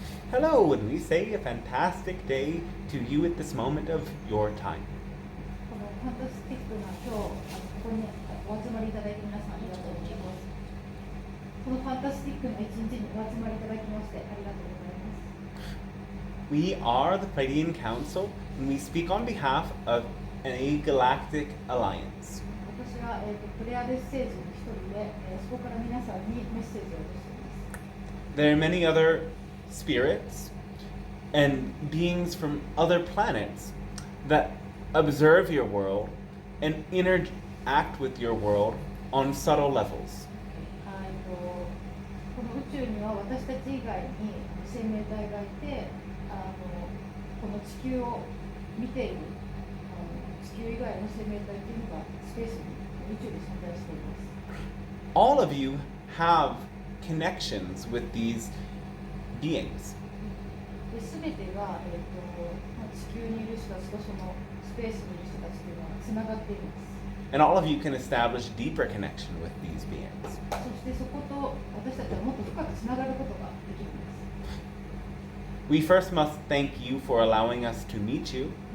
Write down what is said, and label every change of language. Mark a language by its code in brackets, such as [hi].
[en] Hello, and we say a fantastic day to you at this moment of your time. [ja] このファンタスティックな今日、ここにお集まりいただいて皆さんありがとうございます。このファンタスティックな一日にお集まりいただきましてありがとうございます。 [en] We are the Pleiadian Concil, and we speak on behalf of a galactic alliance. [ja] 私は、プレアデス星人の一人で、そこから皆さんにメッセージを出しています。 [en] There are many other spirits and beings from other planets that observe your world and interact with your world on subtle levels. [ja] この宇宙には私たち以外に生命体がいて、この地球を見ている地球以外の生命体というのがスペースに宇宙に存在しています。 [en] All of you have connections with these beings. [ja] すべてが、地球にいる人たちとそのスペースにいる人たちというのはつながっています。 [en] And all of you can establish deeper connection with these beings. [ja] そしてそこと私たちはもっと深くつながることができるんです。 [en] We first must thank you for allowing us to meet you.